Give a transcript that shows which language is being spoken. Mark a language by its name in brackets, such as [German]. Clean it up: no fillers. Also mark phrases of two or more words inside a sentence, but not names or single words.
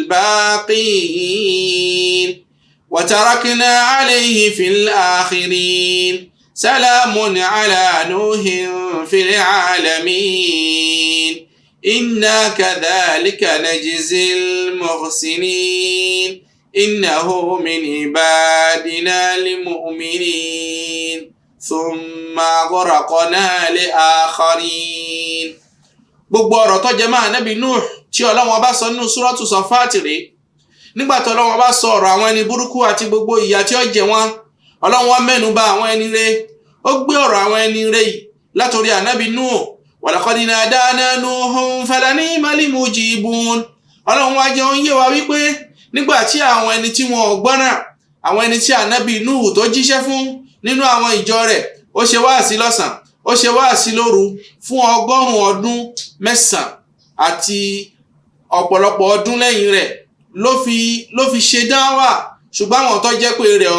[Arabic] الباقين وتركنا عليه في الآخرين سلام على نوح في العالمين إنا كذلك نجزي المحسنين إنه من عبادنا المؤمنين ثم غرقنا لآخرين. [Yoruba] gbogbo ọ̀rọ̀ tó jẹ mọ́ Ànábì Nuh tí Ọlọ́run bá sọ nínú suratu Safat rẹ̀ nígbà tí Ọlọ́run bá sọ ọ̀rọ̀ àwọn ẹni burúkú àti gbogbo ìyà tí ó jẹ wọ́n Ọlọ́run wá mẹ́nu bà àwọn ẹni rere ó gbé ọ̀rọ̀ àwọn ẹni rere yìí látòrí Ànábì Nuh [Arabic] وَلَقَدْ نَادَانَا نُوحٌ فَلَنِعْمَ الْمُجِيبُونَ. [Yoruba] Ọlọ́run wá jẹ́ ó yé wa wípé nígbà tí àwọn ẹni tí wọn ò gbọ́ràn àwọn ẹni tí Ànábì Nuh tó jíṣẹ́ fún nínú àwọn ìjọ rẹ̀ ó ṣe wáàsí lọ́sàn ó ṣe wáàsí lóru fún 100 ọdún 9 àti ọ̀pọ̀lọpọ̀ ọdún lẹ́yìn rẹ̀ ló fi ṣe dáwà ṣùgbọ́n àwọn tó jẹ́ pé rẹ̀